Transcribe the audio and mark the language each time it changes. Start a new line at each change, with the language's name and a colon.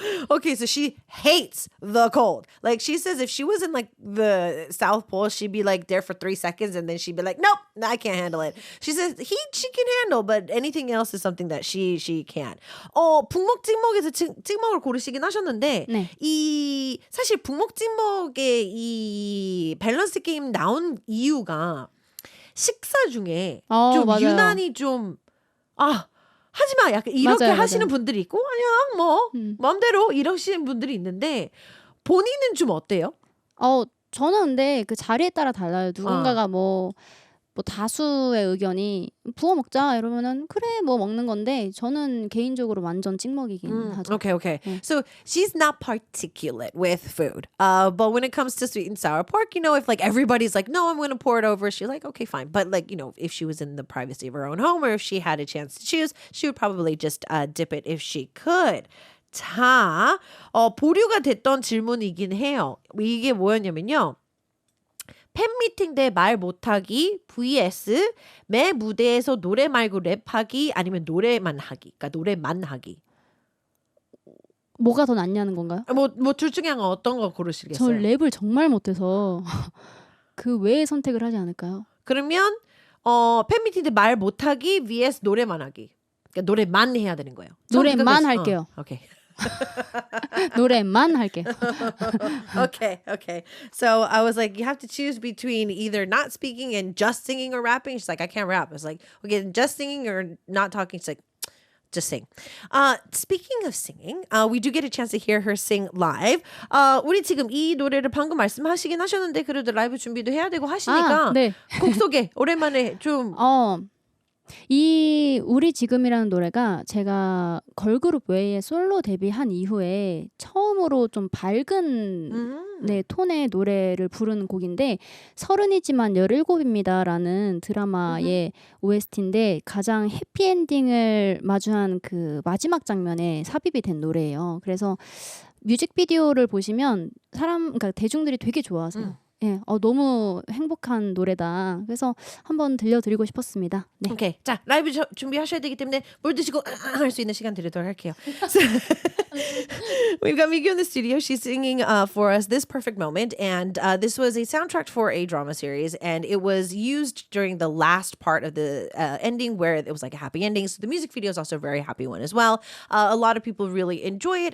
English: Okay, so she hates the cold. Like she says if she was in like the South Pole, she'd be like there for 3 seconds and then she'd be like, nope, I can't handle it. She says heat she can handle, but anything else is something that she can't.
Korean: 북먹 찍먹에서 찍먹을 고르시긴 하셨는데 네. 이 사실 북먹 찍먹의 이 밸런스 게임 나온 이유가 식사 중에 좀 맞아요. 유난히 좀 하지마 약간 이렇게 맞아요, 하시는 맞아요. 분들이 있고 아니야 뭐 마음대로 이러시는 분들이 있는데 본인은 좀 어때요? 저는 근데 그 자리에 따라 달라요. 누군가가 뭐 다수의 의견이 부어 먹자 이러면은 그래 뭐 먹는 건데 저는 개인적으로 완전 찍먹이긴 하죠.
English: Okay. So she's not particulate with food. But when it comes to sweet and sour pork, you know, if like everybody's like, no, I'm going to pour it over, she's like, okay, fine. But like, you know, if she was in the privacy of her own home or if she had a chance to choose, she would probably just dip it if she could.
Korean: 자, 보류가 됐던 질문이긴 해요. 이게 뭐였냐면요. 팬미팅 때 말 못하기 vs 매 무대에서 노래 말고 랩하기 아니면 노래만 하기. 그러니까 노래만 하기. 뭐가 더 낫냐는 건가요? 뭐 둘 중에 어떤 거 저 고르시겠어요? 랩을 정말 못해서 그 외의 선택을 하지 않을까요? 그러면 팬미팅 때 말 못하기 vs 노래만 하기. 그러니까 노래만 해야 되는 거예요. 노래만 할게요. 오케이. 노래만 할게요.
English: Okay. So I was like, you have to choose between either not speaking and just singing or rapping. She's like, I can't rap. I was like, okay, just singing or not talking. She's like, just sing. Speaking of singing, we do get a chance to hear her sing live.
Korean: 우리 지금 이 노래를 방금 말씀하시긴 하셨는데 그래도 라이브 준비도 해야 되고 하시니까 네. 곡 소개 오랜만에 좀 이 우리 지금이라는 노래가 제가 걸그룹 외에 솔로 데뷔한 이후에 처음으로 좀 밝은 톤의 노래를 부르는 곡인데 서른이지만 17입니다라는 드라마의 OST인데 가장 해피엔딩을 마주한 그 마지막 장면에 삽입이 된 노래예요. 그래서 뮤직비디오를 보시면 그러니까 대중들이 되게 좋아하세요. 예, 너무 행복한 노래다. 그래서 한번 들려드리고 싶었습니다. 네. 오케이. 자, 라이브 준비하셔야 되기 때문에 물 드시고 할 수 있는 시간 드리도록 할게요.
English: We've got Migyo in the studio. She's singing for us This Perfect Moment. And this was a soundtrack for a drama series. And it was used during the last part of the ending where it was like a happy ending. So the music video is also a very happy one as well. A lot of people really enjoy it.